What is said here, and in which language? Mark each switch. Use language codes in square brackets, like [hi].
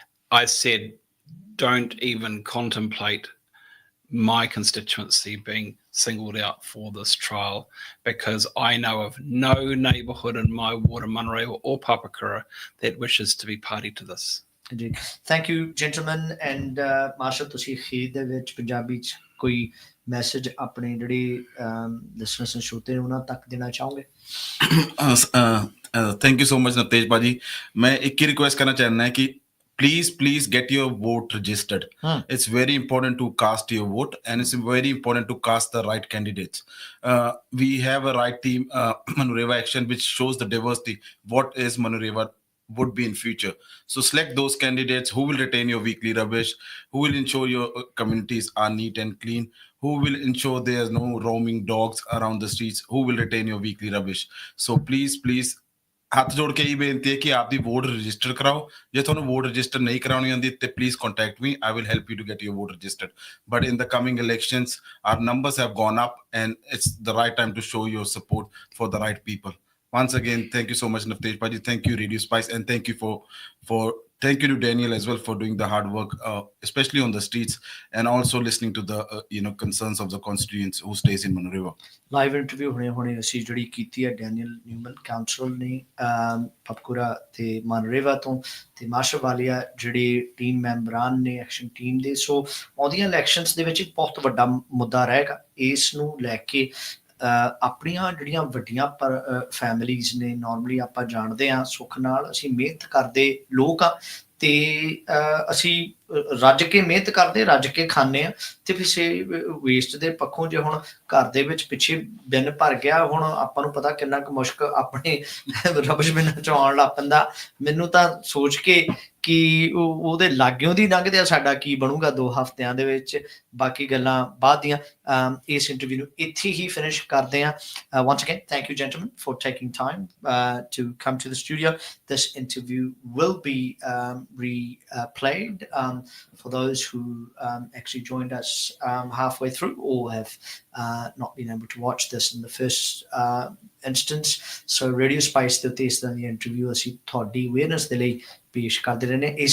[en] I said, don't even contemplate my constituency being singled out for this trial, because I know of no neighbourhood in my ward of Manurewa or Papakura that wishes to be party to this. Indeed. Thank you, gentlemen. [pa] And Marshal, ਤੁਸੀਂ ਖੀਰ ਦੇ ਵਿੱਚ ਪੰਜਾਬੀ ਚ ਕੋਈ message ਆਪਣੇ ਜਿਹੜੇ listeners ਨੇ ਸ਼ੋਤੇ ਨੇ ਉਹਨਾਂ ਤੱਕ ਦੇਣਾ ਚਾਹੋਗੇ? [en] Thank you so much Navtej Paji. [hi] मैं एक ही रिक्वेस्ट करना चाहना है कि [en] please get your vote registered. It's very important to cast your vote, and it's very important to cast the right candidates. We have a right team, Manurewa Action, which shows the diversity. What is Manurewa would be in future. So select those candidates who will retain your weekly rubbish, who will ensure your communities are neat and clean, who will ensure there's no roaming dogs around the streets, who will retain your weekly rubbish. So please [pa] ਹੱਥ ਜੋੜ ਕੇ ਇਹ ਬੇਨਤੀ ਹੈ ਕਿ ਆਪਦੀ vote register ਕਰਾਓ. ਜੇ ਤੁਹਾਨੂੰ ਵੋਟ ਰਜਿਸਟਰ ਨਹੀਂ ਕਰਾਉਣੀ ਆਉਂਦੀ ਤੇ [en] Please contact me. I will help you to get your vote registered. But in the coming elections, our numbers have gone up, and it's the right time to show your support for the right people. Once again, thank you so much, Navtej Paji. Thank you, Radio Spice, and thank you thank you to Daniel as well for doing the hard work, especially on the streets, and also listening to the concerns of the constituents who stays in Manurewa. [pa] Live interview ਹੁਣੇ ਅਸੀਂ ਜਿਹੜੀ ਕੀਤੀ ਹੈ Daniel ਨਿਊਮਨ councillor ਨੇ ਪਪਕੂਰਾ ਤੇ ਮਾਨਰੇਵਾ ਤੋਂ, ਤੇ martial ਵਾਲੀਆ ਜਿਹੜੇ ਟੀਮ ਮੈਂਬਰਾਂ ਨੇ ਐਕਸ਼ਨ ਟੀਮ ਦੇ. ਸੋ ਆਉਂਦੀਆਂ ਇਲੈਕਸ਼ਨਸ ਦੇ ਵਿੱਚ ਇੱਕ ਬਹੁਤ ਵੱਡਾ ਮੁੱਦਾ ਰਹੇਗਾ. ਇਸ ਨੂੰ ਲੈ ਕੇ ਆਪਣੀਆਂ ਜਿਹੜੀਆਂ ਵੱਡੀਆਂ ਫੈਮਿਲੀਜ਼ ਨੇ, ਨਾਰਮਲੀ ਆਪਾਂ ਜਾਣਦੇ ਹਾਂ ਸੁੱਖ ਨਾਲ ਅਸੀਂ ਮਿਹਨਤ ਕਰਦੇ ਲੋਕ ਆ, ਤੇ ਅਸੀਂ ਰੱਜ ਕੇ ਮਿਹਨਤ ਕਰਦੇ, ਰੱਜ ਕੇ ਖਾਂਦੇ ਹਾਂ. ਤੇ ਕਿਸੇ ਵੇਸਟ ਦੇ ਪੱਖੋਂ ਜੇ ਹੁਣ ਘਰ ਦੇ ਵਿੱਚ ਪਿੱਛੇ ਬਿਨ ਭਰ ਗਿਆ, ਹੁਣ ਆਪਾਂ ਨੂੰ ਪਤਾ ਕਿੰਨਾ ਕੁ ਮੁਸ਼ਕ ਆਪਣੇ ਰਬਸ਼ ਬਿਨਾਂ ਚੋਂ ਆਉਣ ਲੱਗ ਪੈਂਦਾ. ਮੈਨੂੰ ਤਾਂ ਸੋਚ ਕੇ ਕਿ ਉਹਦੇ ਲਾਗਿਓਂ ਦੀ ਲੰਘਦੇ ਆ ਸਾਡਾ ਕੀ ਬਣੂਗਾ 2 ਹਫ਼ਤਿਆਂ ਦੇ ਵਿੱਚ. ਬਾਕੀ ਗੱਲਾਂ ਬਾਅਦ ਦੀਆਂ. ਇਸ ਇੰਟਰਵਿਊ ਨੂੰ ਇੱਥੇ ਹੀ ਫਿਨਿਸ਼ ਕਰਦੇ ਹਾਂ. [en] Once again, thank you, gentlemen, for taking time to come to the studio. This interview will be replayed for those who actually joined us halfway through or have not been able to watch this in the first instance. [pa] So Radio Spice ਦੇ ਉੱਤੇ ਇਸ ਤਰ੍ਹਾਂ ਦੀ interview ਅਸੀਂ ਤੁਹਾਡੀ awareness ਦੇ ਲਈ ਪੇਸ਼ ਕਰਦੇ ਰਹਿੰਦੇ. ਇਸ